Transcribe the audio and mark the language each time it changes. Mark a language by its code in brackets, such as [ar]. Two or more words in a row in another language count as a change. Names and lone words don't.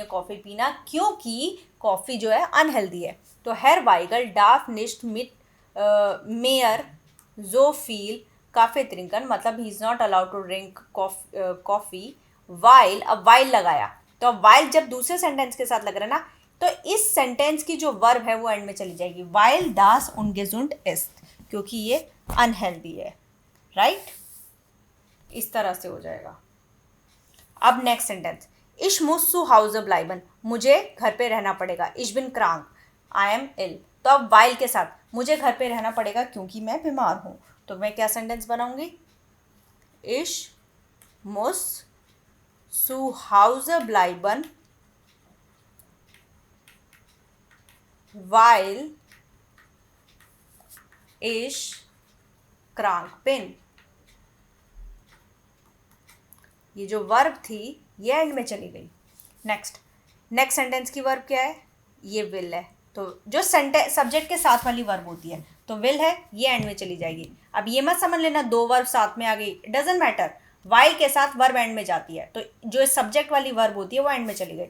[hi] कॉफ़ी पीना, क्योंकि कॉफ़ी जो है अनहेल्दी है, तो [de] Herr Weigel darf nicht mit mehr so viel Kaffee trinken, [hi] मतलब [en] he is not allowed to drink coffee [hi] वाइल, अब वाइल लगाया, तो अब वाइल जब दूसरे सेंटेंस के साथ लग रहा है ना, तो इस सेंटेंस की जो वर्ब है वो एंड में चली जाएगी, [de] weil das ungesund ist, [hi] क्योंकि ये अनहेल्दी है, राइट। इस तरह से हो जाएगा। अब [en] next sentence, [de] ich muss zu Hause bleiben, [hi] मुझे घर पे रहना पड़ेगा, [de] ich bin krank, [en] I am ill. [hi] तो अब वाइल के साथ मुझे घर पे रहना पड़ेगा क्योंकि मैं बीमार हूँ, तो मैं क्या सेंटेंस बनाऊंगी, [de] ich muss zu Hause bleiben weil ich krank bin. [hi] ये जो वर्ब थी ये एंड में चली गई। [en] next sentence [hi] की वर्ब क्या है, ये विल है, तो जो सेंटेंस सब्जेक्ट के साथ वाली वर्ब होती है तो विल है, ये एंड में चली जाएगी। अब ये मत समझ लेना दो वर्ब साथ में आ गई, [en] doesn't matter, [hi] वाइल के साथ वर्ब एंड में जाती है, तो जो सब्जेक्ट वाली वर्ब होती है वो एंड में चली गई।